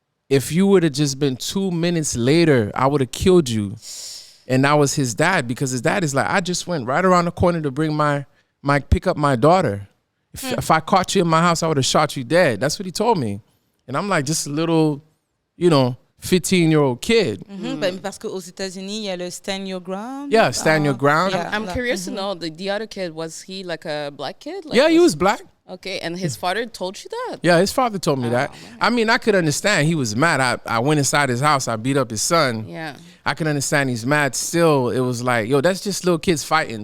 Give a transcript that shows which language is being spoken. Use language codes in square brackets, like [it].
[en] If you would have just been 2 minutes later, I would have killed you. And that was his dad, because his dad is like, I just went right around the corner to bring pick up my daughter. If I caught you in my house, I would have shot you dead. That's what he told me. And I'm like, just a little, 15-year-old kid. [fr] Ben, parce qu'aux États-Unis, il y a le stand your ground. [en] Yeah, stand your ground. Yeah. I'm curious to know, the other kid, was he like a black kid? Like, Yeah, he was black. Okay, and his father told you that? Yeah, his father told me that. Man. I mean, I could understand. He was mad. I went inside his house. I beat up his son. Yeah. I could understand he's mad. Still, it was like, yo, that's just little kids fighting.